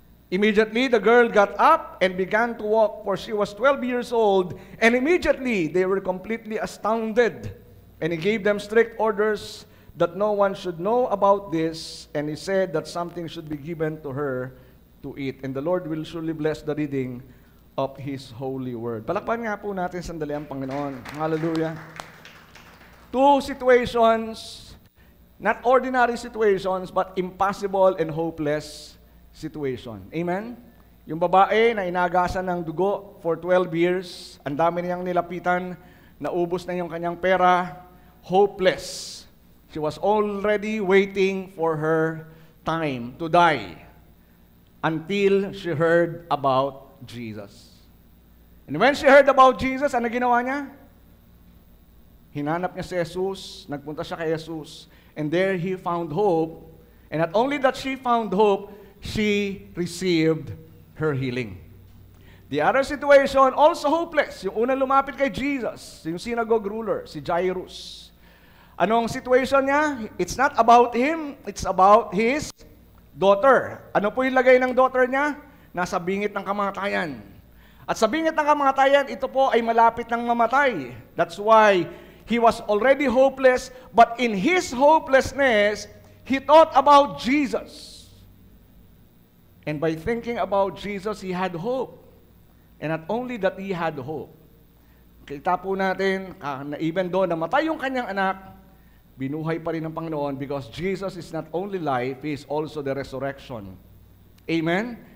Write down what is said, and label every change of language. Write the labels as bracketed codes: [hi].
[en] Immediately the girl got up and began to walk, for she was 12 years old, and immediately they were completely astounded. And he gave them strict orders that no one should know about this, and he said that something should be given to her to eat. And the Lord will surely bless the reading of His holy word. [tl] Palakpan nga po natin sandali ang Panginoon. [en] Hallelujah. Two situations, not ordinary situations, but impossible and hopeless situation. [tl] Amen? Yung babae na inagasan ng dugo [en] for 12 years, [tl] ang dami niyang nilapitan, naubos na yung kanyang pera, hopeless. [en] She was already waiting for her time to die until she heard about Jesus. And when she heard about Jesus, [tl] ano ginawa niya? Hinanap niya si Jesus, nagpunta siya kay Jesus, [en] and there he found hope. And not only that she found hope, she received her healing. The other situation, also hopeless. [tl] Yung unang lumapit kay Jesus, [en] yung synagogue ruler, si Jairus. [tl] Anong situation niya? [en] It's not about him, it's about his daughter. [tl] Ano po yung lagay ng daughter niya? Nasa bingit ng kamatayan. At sa bingit ng kamatayan, ito po ay malapit ng mamatay. [en] That's why he was already hopeless, but in his hopelessness, he thought about Jesus. And by thinking about Jesus, he had hope. And not only that he had hope, [tl] kita po natin, na even though namatay yung kanyang anak, binuhay pa rin ng Panginoon [en] because Jesus is not only life, He is also the resurrection. Amen?